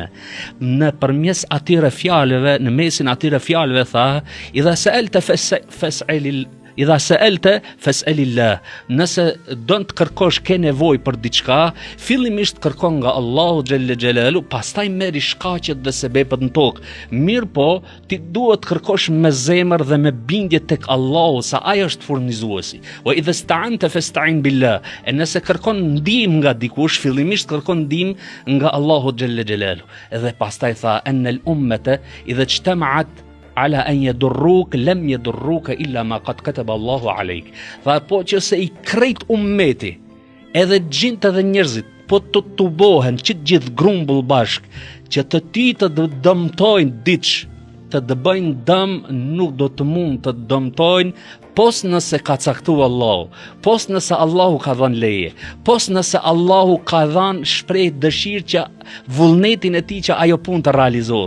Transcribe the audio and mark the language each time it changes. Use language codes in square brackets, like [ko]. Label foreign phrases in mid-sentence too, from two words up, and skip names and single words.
[sq] Në përmes atyre fjalëve, në mesin atyre fjalëve tha, [ar] إذا سألت فاسأل الله. [sq] Nëse don të kërkosh ke nevojë për diçka, fillimisht kërkon nga Allahu [ar] جل جلاله, [sq] pastaj merri shkaqet dhe sebepet në tokë. Mirë po, ti duhet të kërkosh me zemër dhe me bindje tek Allahu, sa ai është furnizuesi. [ar] وإذا استعنت فاستعن بالله. [sq] E nëse kërkon ndihmë nga dikush, fillimisht kërkon ndihmë nga Allahu [ar] جل جلاله. [sq] Edhe pastaj tha [ar] أن الأمة إذا اجتمعت على أن يضروك لم يضروك إلا ما قد كتب الله عليك. [sq] Tha po që se i krejt ummeti, edhe gjinët edhe njerëzit, po të tubohen që gjithë grumbull bashk, që të ti të dëmtojnë diç, të bëjnë dëm, nuk do të mund të dëmtojnë pos nëse ka caktuar Allahu, pos nëse Allahu ka dhënë leje, pos nëse Allahu ka dhënë shpreh dëshirë që vullnetin e tij që ajo punë të realizohet.